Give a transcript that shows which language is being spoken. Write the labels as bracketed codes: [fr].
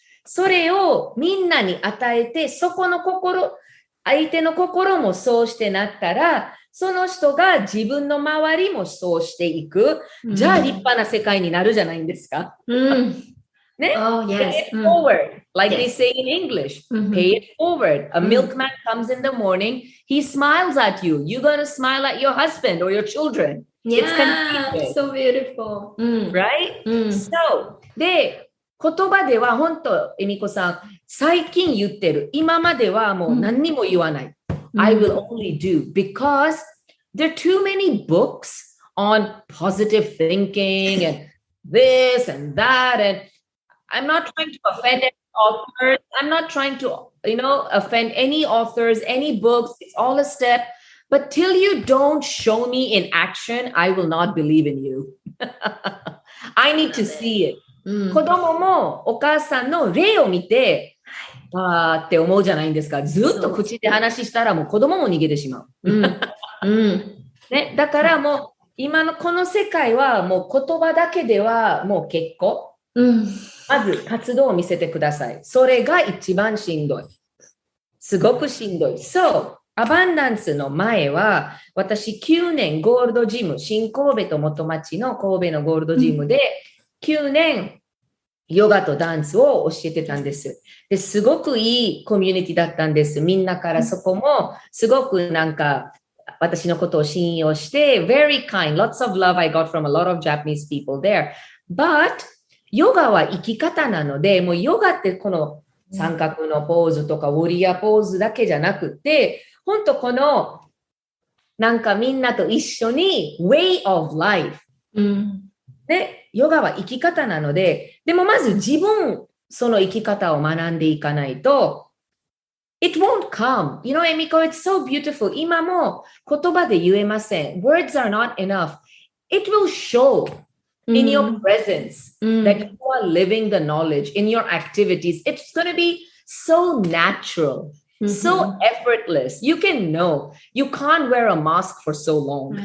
[ja] それをみんなに与えて、そこの心、相手の心もそうしてなったら、その人が自分の周りもそうしていく。じゃあ立派な世界になるじゃないんですか。ね、 [en] pay it forward, like they say in English. Pay it forward. A milkman comes in the morning, he smiles at you. You're going to smile at your husband or your children. It's so beautiful. Right? So, [ja] で、言葉では本当、恵美子さん、最近言ってる。今まではもう何にも言わない。 [en] I will only do because there are too many books on positive thinking and this and that and I'm not trying to offend any authors. I'm not trying to, offend any authors, any books. It's all a step. But till you don't show me in action, I will not believe in you. I need to see it. [ja] 子供もお母さんの例を見て、あーって思うじゃないんですか。ずっと口で話したらもう子供も逃げてしまう。ね、だからもう今のこの世界はもう言葉だけではもう結構。まず活動を見せてください。それが一番しんどい。すごくしんどい。そう。アバンダンスの前は、私9年ゴールドジム、新神戸と元町の神戸のゴールドジムで、9年ヨガとダンスを教えてたんです。すごくいいコミュニティだったんです。みんなからそこも、すごくなんか、私のことを信用して、 [en] very kind, lots of love I got from a lot of Japanese people there. But, [ja] ヨガは生き方なので、もうヨガってこの三角のポーズとかウォリアーポーズだけじゃなくて、本当このなんかみんなと一緒に [en] way of life、 [ja] で、ヨガは生き方なので、でもまず自分その生き方を学んでいかないと、 [en] It won't come. You know, Emiko, it's so beautiful. [ja] 今も言葉で言えません。 [en] Words are not enough. It will show in your presence that you are living the knowledge in your activities. It's going to be so natural, so effortless. You can know. You can't wear a mask for so long.